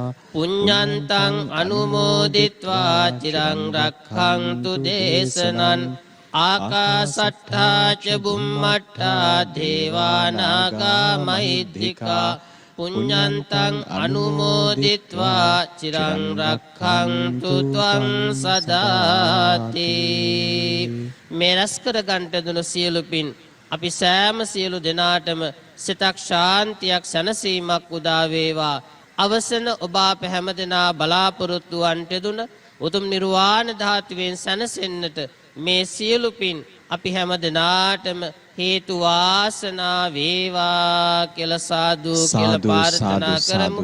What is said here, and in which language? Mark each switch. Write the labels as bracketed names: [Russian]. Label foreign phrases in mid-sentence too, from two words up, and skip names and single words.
[Pali] පුඤ්ඤන්තං අනුමෝදිත්වා චිරං රක්ඛන්තු දේශනං. ආකාසට්ඨා ච බුම්මට්ඨා දේවා නාග මහිද්దికා පුඤ්ඤන්තං අනුමෝදිත්වා චිරං රක්ඛන්තු ත්වං සදාති. [Sinhala] මේ රැස් කර ගන්නට දුන සියලු පින් අපි සෑම සියලු දෙනාටම සිතක් ශාන්තියක් සැනසීමක් උදා වේවා. අවසන ඔබ අප හැම දෙනා බලාපොරොත්තු වන්ට දුන උතුම් නිර්වාණ ධාතුවෙන් සැනසෙන්නට මේ සියලු පින් අපි හැම දෙනාටම හේතු වාසනා වේවා කියලා සාදු කියලා ප්‍රාර්ථනා කරමු.